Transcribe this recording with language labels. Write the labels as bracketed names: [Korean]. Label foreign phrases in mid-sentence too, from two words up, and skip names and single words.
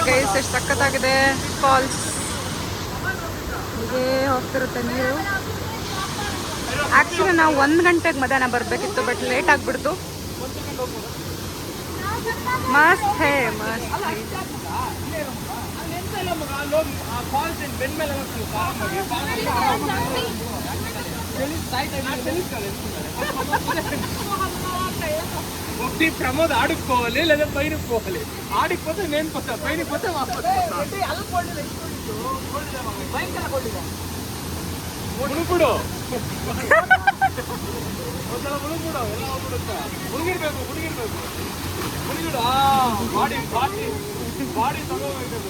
[Kannada] ಗೈಸ್ ಎಷ್ಟು ಸಖತ್ತಾಗಿದೆ ಫಾಲ್ಸ್. ಹೀಗೆ ಹೋಗ್ತಿರುತ್ತೆ ನೀರು. ಆ್ಯಕ್ಚುಲಿ ನಾವು 1 ಗಂಟೆಗೆ ಮಧ್ಯಾಹ್ನ ಬರಬೇಕಿತ್ತು, [English] but late [Kannada] ಆಗಿಬಿಡ್ತು. [Hindi] मस्त है मस्त. [Telugu] ఒకటి ప్రమోద్ ఆడుకోవాలి లేదా పైనకి పోవాలి. ఆడిపోతే నేను పోతా, పైనకి పోతే [Kannada] ಮುಳುಗುಡು ಒಂದ್ಸಲ ಮುಳುಗುಡು, ಎಲ್ಲ ಹೋಗ್ಬಿಡುತ್ತೆ. ಮುಳುಗಿರ್ಬೇಕು ಮುಳುಗಿಡು. ಬಾಡಿ ಬಾಡಿ ಬಾಡಿ ತಗೋಬೇಕು.